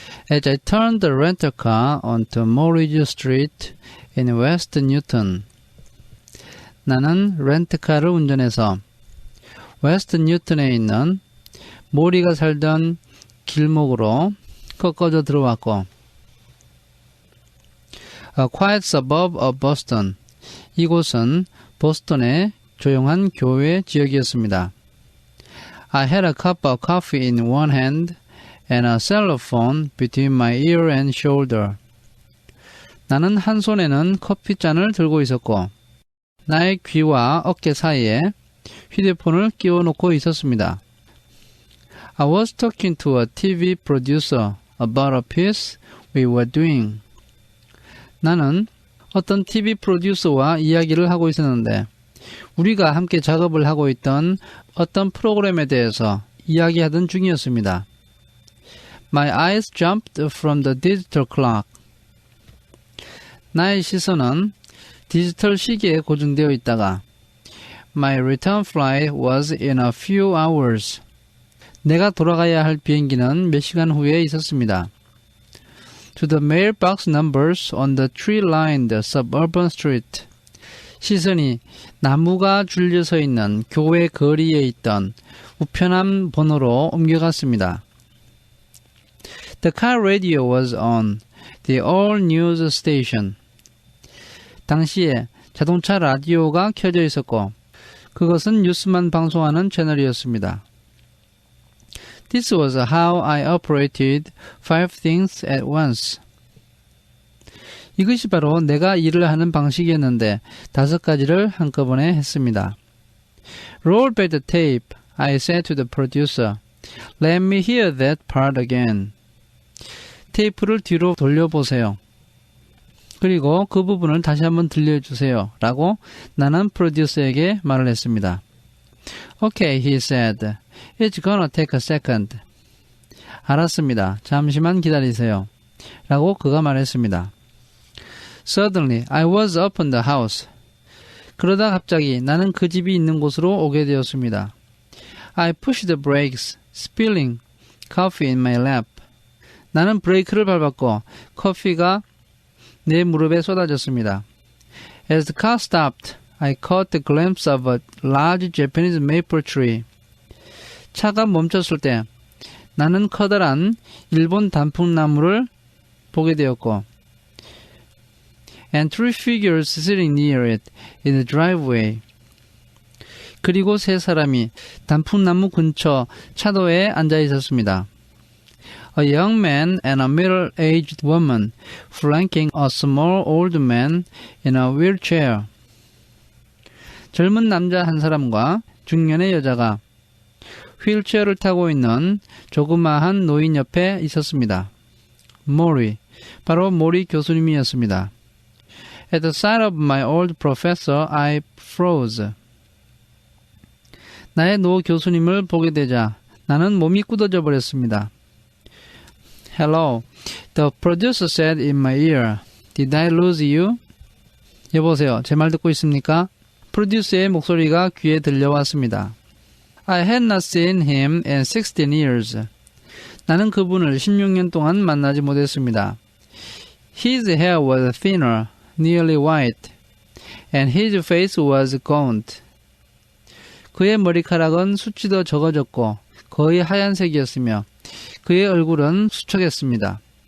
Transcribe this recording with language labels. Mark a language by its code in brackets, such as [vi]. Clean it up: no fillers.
[en] As I turned the rental car onto Morridge Street in West Newton. [ko] 나는 렌트카를 운전해서 웨스트 뉴턴에 있는 모리가 살던 길목으로 꺾어져 들어왔고 [en] A quiet suburb of Boston. [ko] 이곳은 보스턴의 조용한 교외 지역이었습니다. [en] I had a cup of coffee in one hand and a cell phone between my ear and shoulder. [ko] 나는 한 손에는 커피잔을 들고 있었고 나의 귀와 어깨 사이에 휴대폰을 끼워 놓고 있었습니다. [en] I was talking to a TV producer about a piece we were doing. [ko] 나는 어떤 TV 프로듀서와 이야기를 하고 있었는데 우리가 함께 작업을 하고 있던 어떤 프로그램에 대해서 이야기하던 중이었습니다. [en] My eyes jumped from the digital clock. [ko] 나의 시선은 디지털 시계에 고정되어 있다가 [en] My return flight was in a few hours. [ko] 내가 돌아가야 할 비행기는 몇 시간 후에 있었습니다. [en] To the mailbox numbers on the tree-lined suburban street. [ko] 시선이 나무가 줄려서 있는 교외 거리에 있던 우편함 번호로 옮겨갔습니다. [en] The car radio was on the all news station. [ko] 당시에 자동차 라디오가 켜져 있었고 그것은 뉴스만 방송하는 채널이었습니다. [en] This was how I operated 5 things at once. [ko] 이것이 바로 내가 일을 하는 방식이었는데 5가지를 한꺼번에 했습니다. [en] Roll back the tape, I said to the producer. Let me hear that part again. [ko] 테이프를 뒤로 돌려보세요. 그리고 그 부분을 다시 한번 들려주세요. 라고 나는 프로듀서에게 말을 했습니다. [en] Okay, he said. It's gonna take a second. [ko] 알았습니다. 잠시만 기다리세요. 라고 그가 말했습니다. [en] Suddenly, I was up in the house. [ko] 그러다 갑자기 나는 그 집이 있는 곳으로 오게 되었습니다. [en] I pushed the brakes, spilling coffee in my lap. [ko] 나는 브레이크를 밟았고 커피가 내 무릎에 쏟아졌습니다. [en] As the car stopped, I caught the glimpse of a large Japanese maple tree. [ko] 차가 멈췄을 때 나는 커다란 일본 단풍나무를 보게 되었고 [en] and three figures sitting near it in the driveway. [ko] 그리고 세 사람이 단풍나무 근처 차도에 앉아 있었습니다. [en] A young man and a middle-aged woman flanking a small old man in a wheelchair. [ko] 젊은 남자 한 사람과 중년의 여자가 휠체어를 타고 있는 조그마한 노인 옆에 있었습니다. 모리, 바로 모리 교수님이었습니다. [en] At the sight of my old professor, I froze. [ko] 나의 노 교수님을 보게 되자 나는 몸이 굳어져 버렸습니다. [en] Hello, the producer said in my ear. Did I lose you? [ko] 여보세요, 제 말 듣고 있습니까? 프로듀서의 목소리가 귀에 들려왔습니다. [en] I had not seen him in 16 years. [ko] 나는 그분을 16년 동안 만나지 못했습니다. [en] His hair was thinner, nearly white, and his face was gaunt. [ko] 그의 머리카락은 숱이 더 적어졌고 거의 하얀색이었으며 그의 얼굴은 수척했습니다.